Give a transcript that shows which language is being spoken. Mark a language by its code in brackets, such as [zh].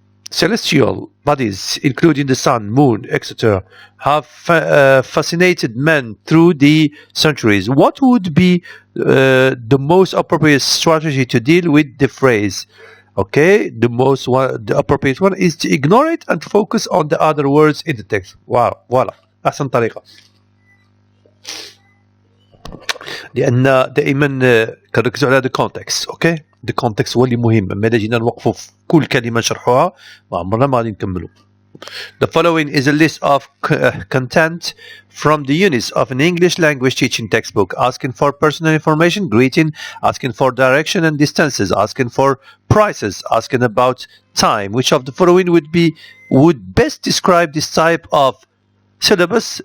[en] Celestial bodies, including the sun, moon, etc., have fascinated men through the centuries. What would be the most appropriate strategy to deal with the phrase? Okay, the appropriate one is to ignore it and focus on the other words in the text. Wow, voilà. [ar] أحسن طريقة، لأن دائما كنركزوا على [en] the context. okay, the context [ar] هو اللي مهم. أما إذا جينا نوقفوا في كل كلمة نشرحوها ما عمرنا ما غادي نكملوا. [en] The following is a list of content from the units of an English language teaching textbook, asking for personal information, greeting, asking for direction and distances, asking for prices, asking about time. Which of the following would best describe this type of syllabus?